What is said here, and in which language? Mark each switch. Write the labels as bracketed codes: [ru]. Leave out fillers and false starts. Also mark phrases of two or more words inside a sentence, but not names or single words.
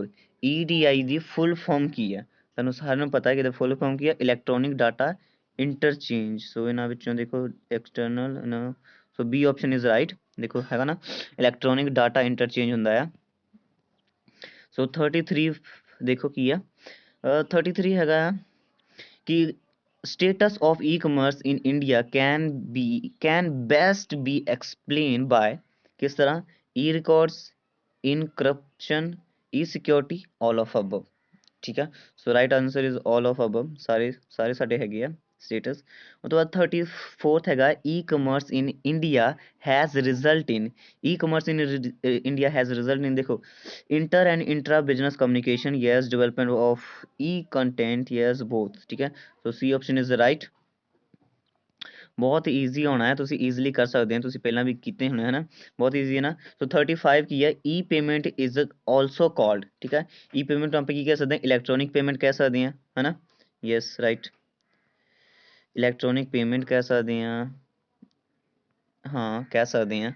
[pa] EDI ਦੀ [en] full form [pa] ਕੀ ਹੈ, ਤੁਹਾਨੂੰ ਸਾਰਿਆਂ ਨੂੰ ਪਤਾ ਹੈ ਕਿ ਇਹਦਾ [en] full form [pa] ਕੀ ਹੈ, [en] electronic data interchange. [pa] ਸੋ ਇਹਨਾਂ ਵਿੱਚੋਂ ਦੇਖੋ ਐਕਸਟਰਨਲ, [en] so B option is right. [pa] ਦੇਖੋ ਹੈਗਾ ਨਾ, [en] electronic data interchange [pa] ਹੁੰਦਾ ਆ। ਸੋ 33 ਦੇਖੋ ਕੀ ਆ, 33 ਹੈਗਾ ਕਿ [en] status of e-commerce in India can best be explained by [hi] किस तरह, [en] e-records, encryption, e-security, all of above। [hi] ठीक है, [en] so right answer is all of above. [pa] सारे ਸਾਡੇ ਹੈਗੇ ਆ ਸਟੇਟਸ। ਉਹ ਤੋਂ ਬਾਅਦ 34th ਹੈਗਾ, [en] e-commerce in India has result in। e-commerce in India has result in ਦੇਖੋ inter and intra business communication, yes। development of e-content, yes। both। [pa] ਠੀਕ ਹੈ, [en] ਸੋ C option is right। [pa] ਬਹੁਤ ਈਜ਼ੀ ਹੋਣਾ ਹੈ, ਤੁਸੀਂ ਈਜ਼ੀਲੀ ਕਰ ਸਕਦੇ ਹੋ, ਤੁਸੀਂ ਪਹਿਲਾਂ ਵੀ ਕੀਤੇ ਹੋਣੇ ਹੈ ਨਾ, ਬਹੁਤ ਈਜ਼ੀ ਹੈ ਨਾ। ਸੋ 35 ਕੀ ਹੈ, [en] e payment is also called. [pa] ਠੀਕ ਹੈ, [en] e payment [pa] ਨੂੰ ਆਪਾਂ ਕੀ ਕਹਿ ਸਕਦੇ ਹਾਂ, [en] electronic payment [pa] ਕਹਿ ਸਕਦੇ ਹਾਂ ਹੈ ਨਾ। [en] yes right, electronic payment [pa] ਕਹਿ ਸਕਦੇ ਹਾਂ, ਹਾਂ ਕਹਿ ਸਕਦੇ ਹਾਂ।